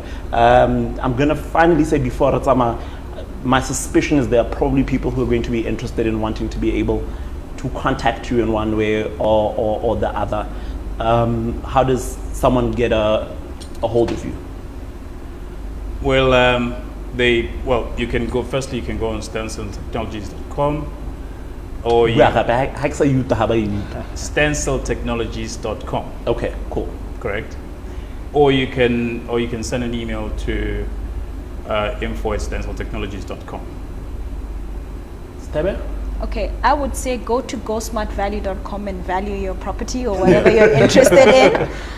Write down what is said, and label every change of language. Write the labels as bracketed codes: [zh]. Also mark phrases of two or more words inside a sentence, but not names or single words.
[en] I'm going to finally say, before Ratsama, my suspicion is there are probably people who are going to be interested in wanting to be able to contact you in one way or the other. How does someone get a hold of you? Well, you can go, firstly, you can go on stenciltechnologies.com, or you, Yeah, ha ke sa uta ha ba e uta. stenciltechnologies.com, Okay, cool. correct? Or you can send an email to info@stenciltechnologies.com. Stebe? Okay, I would say go to gosmartvalue.com and value your property or whatever you're interested in.